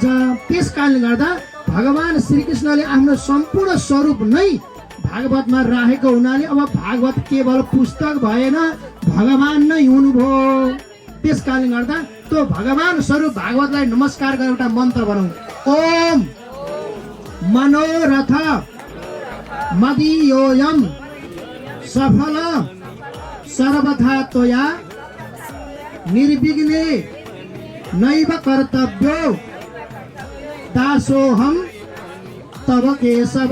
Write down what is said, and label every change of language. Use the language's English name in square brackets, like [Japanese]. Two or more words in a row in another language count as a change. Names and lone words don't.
[Nepali] त्यस कारणले गर्दा भगवान श्रीकृष्णले आफ्नो सम्पूर्ण स्वरूप नै भागवतमा राखेको हुनाले अब भागवत केवल पुस्तक भएन, भगवान नै हुनुभयो। त्यस कारणले गर्दा त्यो भगवान स्वरूप भागवतलाई नमस्कार गरेर एउटा मन्त्र बनाऊ। [Sanskrit] ओम मनोरथ मदीयोऽयं सफल सर्वथा त्वया निर्विघ्ने नैव कर्तव्यो दासोऽहं तव केशव।